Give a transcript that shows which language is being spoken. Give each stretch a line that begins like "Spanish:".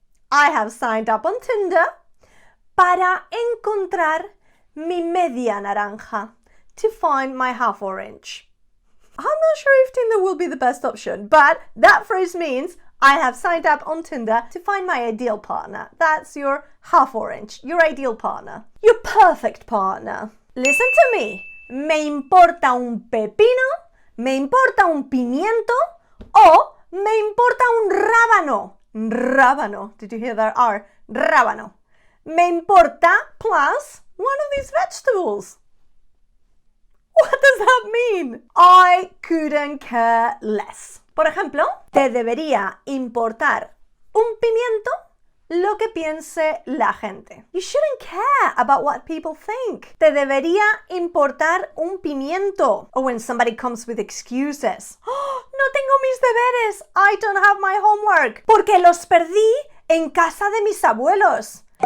English: I have signed up on Tinder
Spanish: para encontrar mi media naranja.
English: To find my half orange. I'm not sure if Tinder will be the best option, but that phrase means I have signed up on Tinder to find my ideal partner. That's your half orange, your ideal partner, your perfect partner. Listen to me.
Spanish: Me importa un pepino, me importa un pimiento, o me importa un rábano.
English: Rábano. Did you hear that R? Rábano.
Spanish: Me importa
English: plus one of these vegetables. What does that mean? I couldn't care less.
Spanish: Por ejemplo, te debería importar un pimiento lo que piense la gente.
English: You shouldn't care about what people think.
Spanish: Te debería importar un pimiento.
English: Or when somebody comes with excuses. Oh,
Spanish: no tengo mis deberes.
English: I don't have my homework.
Spanish: Porque los perdí en casa de mis abuelos.